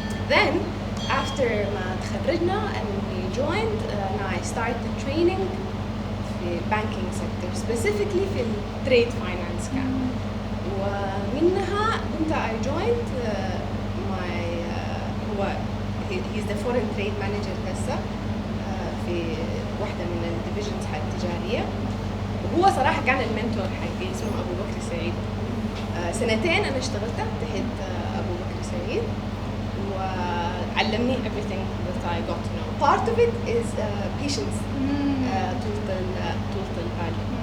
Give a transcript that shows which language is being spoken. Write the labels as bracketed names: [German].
[English] Then after [Arabic] ما تخرجنا [English] and we joined I started training في banking sector specifically في trade finance كان. [Arabic] ومنها كنت [English] I joined my [Arabic] هو [English] he's the foreign trade manager [Arabic] هسه في واحدة من الديفيجنز حق التجارية، وهو صراحة كان المنتور حقي اسمه أبو بكر سعيد. سنتين أنا اشتغلت تحت أبو بكر سعيد وعلمني [English] everything that I got to know. Part of it is patience [Arabic] طولة البال.